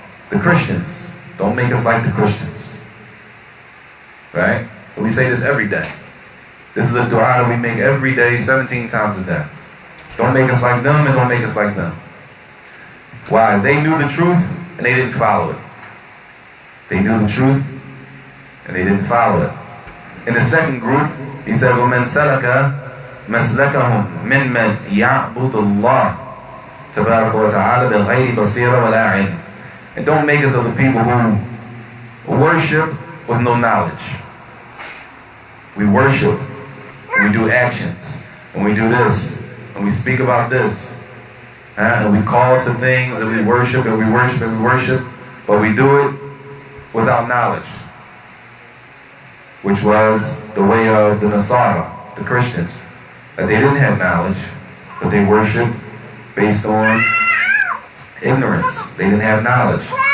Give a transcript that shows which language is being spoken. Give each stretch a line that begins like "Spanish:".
English: The Christians, don't make us like the Christians. Right? But we say this every day. This is a dua that we make every day, 17 times a day. Don't make us like them, and don't make us like them. Why? They knew the truth and they didn't follow it. They knew the truth and they didn't follow it. In the second group, he says,
Arabic: وَمَنْ سَلَكَ مَسْلَكَهُمْ مِمَّنْ يَعْبُدُ اللَّهِ تَبَارَكَ وَتَعَالَى بِغَيْرِ بَصِيرَةٍ وَلَا عِلْمٍ.
English: And don't make us of the people who worship with no knowledge. We worship and we do actions and we do this and we speak about this. And we call to things and we worship and we worship and we worship, but we do it without knowledge, which was the way of the Nasara, the Christians, that they didn't have knowledge, but they worshiped based on ignorance. They didn't have knowledge.